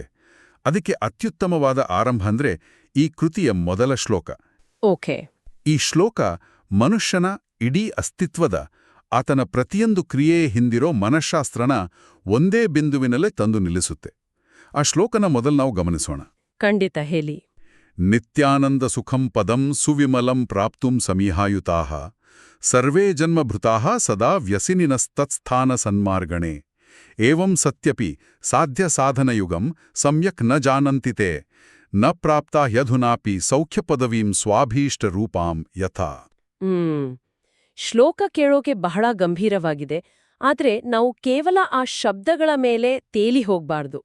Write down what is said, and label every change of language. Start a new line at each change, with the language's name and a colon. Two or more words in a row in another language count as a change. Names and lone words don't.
Kannada: ಅದಕ್ಕೆ ಅತ್ಯುತ್ತಮವಾದ ಆರಂಭ ಅಂದ್ರೆ ಈ ಕೃತಿಯ ಮೊದಲ ಶ್ಲೋಕ. ಓಕೆ. ಈ ಶ್ಲೋಕ ಮನುಷ್ಯನ ಇಡೀ ಅಸ್ತಿತ್ವದ, ಆತನ ಪ್ರತಿಯೊಂದು ಕ್ರಿಯೆಯ ಹಿಂದಿರೋ ಮನಃಶಾಸ್ತ್ರನ ಒಂದೇ ಬಿಂದುವಿನಲ್ಲೇ ತಂದು ನಿಲ್ಲಿಸುತ್ತೆ. ಆ ಶ್ಲೋಕನ ಮೊದಲು ನಾವು ಗಮನಿಸೋಣ. ಖಂಡಿತ, ಹೇಳಿ.
Sanskrit: ನಿತ್ಯಾನಂದ ಸುಖಂ ಪದಂ ಸುವಿಮಲಂ ಪ್ರಾಪ್ತುಂ ಸಮೀಹಾಯುತಾಃ ಸರ್ವೇ ಜನ್ಮಭೃತಾಃ ಸದಾ ವ್ಯಸಿನಿನಸ್ತತ್ಸ್ಥಾನ ಸನ್ಮಾರ್ಗಣೆ ಏವಂ ಸತ್ಯಪಿ ಸಾಧ್ಯ ಸಾಧನಯುಗಂ ಸಮ್ಯಕ್ ನ ಜಾನಂತಿತೆ ನ ಪ್ರಾಪ್ತಾ ಹ್ಯಧುನಾಪಿ ಸೌಖ್ಯ ಪದವೀಂ ಸ್ವಾಭೀಷ್ಟ ರೂಪಾಂ ಯಥಾ.
Kannada: ಶ್ಲೋಕ ಕೇಳೋಕೆ ಬಹಳ ಗಂಭೀರವಾಗಿದೆ, ಆದ್ರೆ ನಾವು ಕೇವಲ ಆ ಶಬ್ದಗಳ ಮೇಲೆ ತೇಲಿ ಹೋಗ್ಬಾರ್ದು.